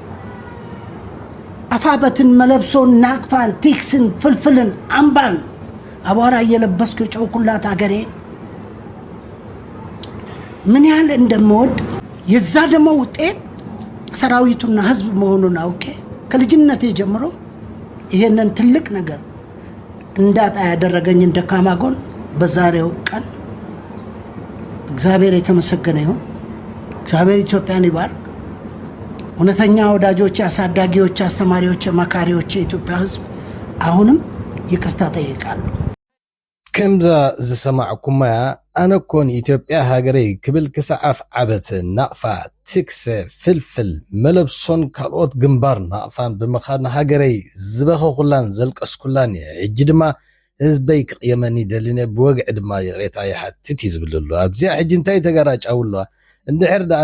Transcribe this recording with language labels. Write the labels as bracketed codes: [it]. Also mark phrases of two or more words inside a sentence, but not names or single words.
[am] አፋበትን መለብሶን ናቅፋን ቲክስን ፍልፍልን አምባን አቧራ እየለበስኩ የጨውኩላት አገሬ ምን ያህል እንደምወድ የዛ ደግሞ ውጤት ሰራዊቱና ሕዝብ መሆኑን አውቄ ከልጅነቴ ጀምሮ ይሄንን ትልቅ ነገር እንዳጣ ያደረገኝን ደካማ ጎን በዛሬው ቀን እግዚአብሔር የተመሰገነ ይሁን። እግዚአብሔር ኢትዮጵያን ይባርክ። እውነተኛ ወዳጆች፣ አሳዳጊዎች፣ አስተማሪዎች፣ መካሪዎች የኢትዮጵያ ሕዝብ አሁንም ይቅርታ ጠይቃለሁ። [ti] ከምዛ ዝሰማዕኩማ ኣነ ኮን ኢትዮጵያ ሃገረይ ክብል ክሳዓፍ ዓበት ናቕፋ ትክሰ ፍልፍል መለብሶን ካልኦት ግንባር ናቕፋን ብምኻድ ሃገረይ ዝበኸኹላን ዘልቀስኩላን ሕጂ ድማ ህዝበይ ክቅየመኒ ደሊነ ብወግዒ ድማ ይቕሬታ ይሓትት እዩ ዝብልሉ ኣብዚኣ ሕጂ እንታይ ተጋራጫውላ እንድሕር ደኣ